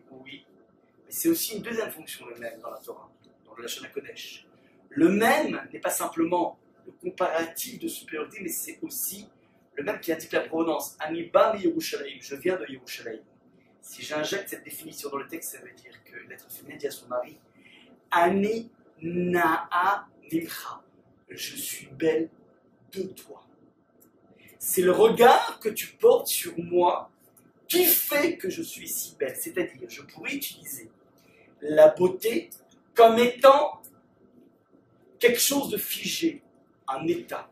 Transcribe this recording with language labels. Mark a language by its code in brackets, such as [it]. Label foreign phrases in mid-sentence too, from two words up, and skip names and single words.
[fr] Oui, mais c'est aussi une deuxième fonction, le même, dans la Torah, dans le Lashon HaKodesh. Le même n'est pas simplement le comparatif de supériorité, mais c'est aussi le même qui indique la provenance. [he] אני בא מירושלים, [fr] je viens de Yerushalayim. Si j'injecte cette définition dans le texte, ça veut dire que l'être féminin dit à son mari, [he] אני נאה ממך, [fr] je suis belle de toi. C'est le regard que tu portes sur moi qui fait que je suis si belle. C'est-à-dire, je pourrais utiliser la beauté comme étant quelque chose de figé, un état.